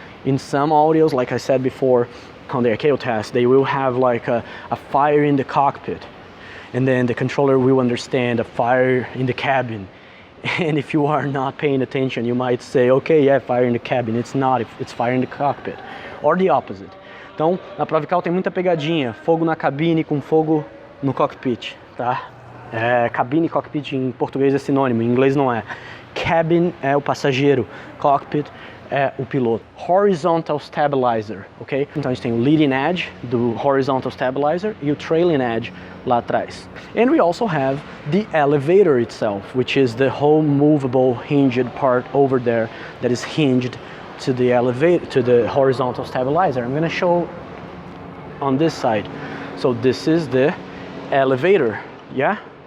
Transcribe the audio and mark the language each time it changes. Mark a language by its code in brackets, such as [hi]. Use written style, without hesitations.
[en] In some audios, like I said before, on the ICAO test, they will have like a fire in the cockpit. and then the controller will understand a fire in the cabin. And if you are not paying attention, you might say, okay, yeah, fire in the cabin. It's not, it's fire in the cockpit, or the opposite. [pt] Então, na prova ICAO tem muita pegadinha, fogo na cabine com fogo no cockpit, tá? Cabine e cockpit em português é sinônimo, em inglês não é. Cabin é o passageiro, cockpit é o piloto. Horizontal stabilizer, ok? Então a gente tem o leading edge do horizontal stabilizer e o trailing edge lá atrás. [en] And we also have the elevator itself, which is the whole movable hinged part over there that is hinged to the elevator, to the horizontal stabilizer. I'm going to show on this side. So this is the elevator, yeah?